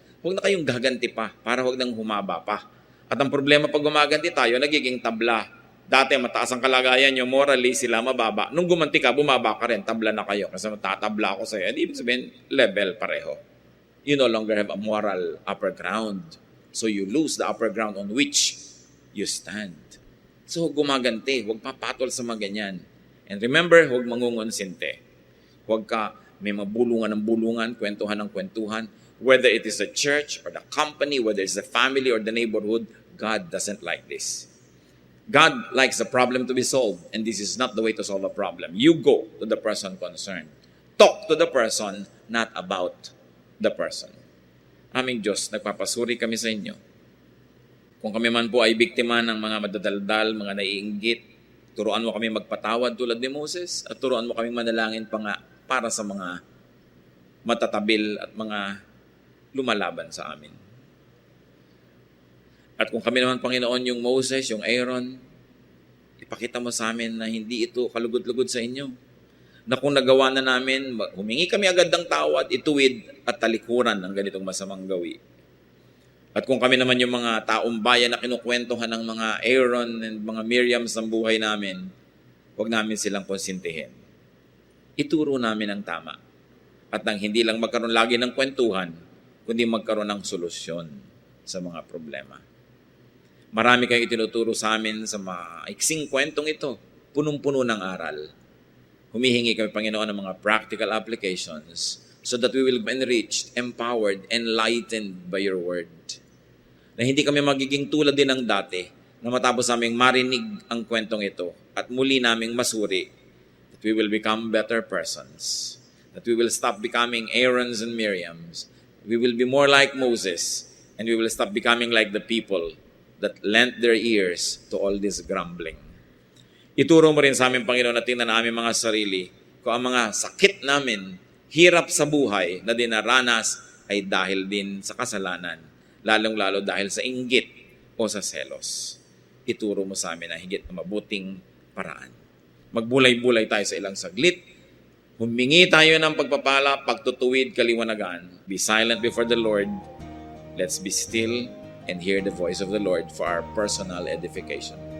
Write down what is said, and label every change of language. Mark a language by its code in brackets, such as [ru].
[tl] Huwag na kayong gaganti pa para huwag nang humaba pa. At ang problema pag gumaganti tayo, nagiging tabla. Dati mataas ang kalagayan nyo, morally sila mababa. Nung gumanti ka, bumaba ka rin, tabla na kayo. Kasi matatabla ako sa'yo. And ibig sabihin, level pareho. [en] You no longer have a moral upper ground. So you lose the upper ground on which you stand. [tl] So gumaganti, huwag papatol sa mga ganyan. And remember, huwag mangungunsinte. Huwag ka may mabulungan ng bulungan, kwentuhan ng kwentuhan. [en] Whether it is the church or the company, whether it's the family or the neighborhood, God doesn't like this. God likes the problem to be solved, and this is not the way to solve a problem. You go to the person concerned. Talk to the person, not about the person. [tl] Aming Diyos, nagpapasuri kami sa inyo. Kung kami man po ay biktima ng mga madadaldal, mga naiinggit, turuan mo kami magpatawad tulad ni Moses, at turuan mo kami manalangin pa nga para sa mga matatabil at mga lumalaban sa amin. At kung kami naman, Panginoon, yung Moses, yung Aaron, ipakita mo sa amin na hindi ito kalugod-lugod sa inyo. Na kung nagawa na namin, humingi kami agad ng tawad, ituwid at talikuran ng ganitong masamang gawi. At kung kami naman yung mga taong bayan na kinukwentuhan ng mga Aaron and mga Miriam sa buhay namin, huwag namin silang konsintihin. Ituro namin ang tama. At nang hindi lang magkaroon lagi ng kwentuhan, kundi magkaroon ng solusyon sa mga problema. Marami kayong itinuturo sa amin sa maiksing kwentong ito, punong-puno ng aral. Humihingi kami, Panginoon, ng mga [en] practical applications so that we will be enriched, empowered, enlightened by your word. [tl] Na hindi kami magiging tulad din ng dati na matapos naming marinig ang kwentong ito at muli naming masuri [en] that we will become better persons, that we will stop becoming Aarons and Miriams, we will be more like Moses, and we will stop becoming like the people that lent their ears to all this grumbling. [tl] Ituro mo rin sa amin, Panginoon, na tingnan na aming mga sarili kung ang mga sakit namin, hirap sa buhay na dinaranas ay dahil din sa kasalanan, lalong-lalo dahil sa inggit o sa selos. Ituro mo sa amin na higit na mabuting paraan. Magbulay-bulay tayo sa ilang saglit, humingi tayo ng pagpapala, pagtutuwid, kaliwanagan. [en] Be silent before the Lord. Let's be still and hear the voice of the Lord for our personal edification.